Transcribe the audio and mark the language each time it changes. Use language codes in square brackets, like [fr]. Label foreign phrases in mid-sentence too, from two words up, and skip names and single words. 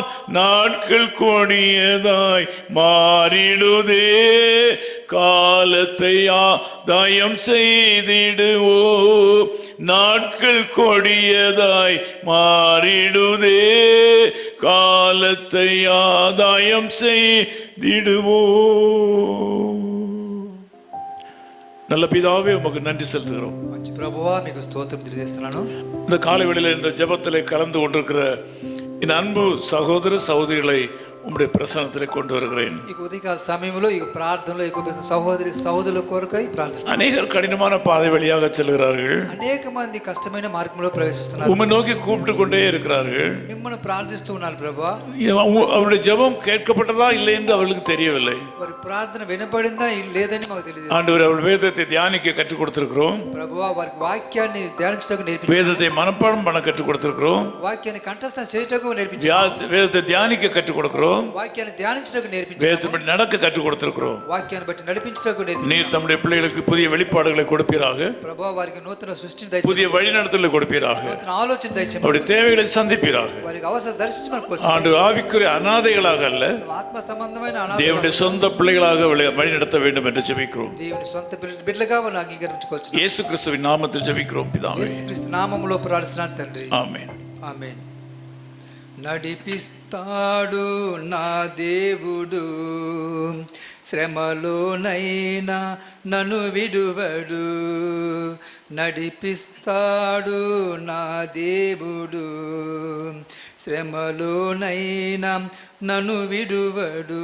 [ta] நாட்கள் கொடியதாய் மாறிடுதே, காலத்தை ஆதாயம் செய்திடுவோ. நாட்கள் கொடியதாய் மாறிடுதே, காலத்தை ஆதாயம் செய்திடுவோ. நல்ல பிதாவே உமக்கு நன்றி செலுத்துகிறோம். [te] మంచి ప్రభువా మీకు స్తోత్రం తెలియజేస్తున్నాను. [ta] இந்த காலை வேளையில் இந்த ஜெபத்திலே கலந்து கொண்டிருக்கிற இந்த அன்பு சகோதர சகோதரிகளை உம்முடைய பிரசன்னத்திலே கொண்டு வருகிறேன். [te] ఈ ఉదయకాల సమయంలో ఈ ప్రార్థనలో ఎక్కువ సహోదరుల కొరకై ప్రార్థిస్తున్నాను. [ta] அநேகர் கடினமான பாதை வழியாக செல்கிறார்கள். [te] అనేక మంది కష్టమైన మార్గంలో ప్రవేశిస్తున్నారు. [ta] உம்மை நோக்கி கூப்பிட்டு கொண்டே இருக்கிறார்கள். [te] మిమ్మల్ని ప్రార్థిస్తూ ఉన్నారు ప్రభువా. [ta] அவருடைய ஜெபம் கேட்கப்பட்டதா இல்லை என்று அவர்களுக்கு தெரியவில்லை. [te] వారి ప్రార్థన వినపడిందా లేదని మాకు తెలియదు. [ta] ஆண்டவர் அவள் வேதத்தை தியானிக்க கற்றுக் கொடுத்திருக்கிறோம். [te] ప్రభువా వారికి వాక్యాన్ని ధ్యానించడానికి నేర్పించారు. [ta] வேதத்தை மனப்பாடம் பண்ண கற்றுக் கொடுத்திருக்கிறோம். [te] వాక్యాన్ని కంఠస్థం చేయటకు నేర్పించారు. [ta] வேதத்தை தியானிக்க கற்றுக் கொடுக்கிறோம். [te] వాక్యాన్ని ధ్యానించడానికి నేర్పించారు. [ta] வேதத்தை நடக்க கற்றுக் கொடுத்திருக்கிறோம். [te] వాక్యాన్ని బట్టి నడిపించడానికి నేర్పించారు. [ta] நீர் தம்முடைய பிள்ளைகளுக்கு புதிய வெளிப்பாடுகளை கொடுப்பீராக. [te] ప్రభువా వారికి నూతన సృష్టిని దయచేయండి. [ta] புதிய வழிநடத்தலை கொடுப்பீராக. [te] నూతన ఆలోచన దయచేయండి. [ta] அவருடைய தேவைகளை சந்திப்பீராக. [te] వారికి అవసరం దర్శించమని [ta] ஆண்டு [te] కోరుతున్నాను. [ta] ஆவிக்குரிய அனாதைகளாக அல்ல, [te] ఆత్మ సంబంధమైన [ta] தேவனுடைய சொந்த பிள்ளைகளாக வழிநடத்த வேண்டும் என்று ஜெபிக்கிறோம். [te] దేవుని సొంత బిడ్డలుగా వాళ్ళు అంగీకరించుకోవచ్చు. [ta] இயேசு கிறிஸ்துவின் நாமத்தில் ஜெபிக்கிறோம் பிதாவே. [te] యేసుక్రీస్తు నామములో ప్రార్థిస్తున్నాను తండ్రి. [ta] ஆமென். [te] ఆమేన్. నడిపిస్తాడు నా దేవుడు, శ్రమలోనైనా నన్ను విడువడు. నడిపిస్తాడు నా దేవుడు, శ్రమలోనైనా నన్ను విడువడు.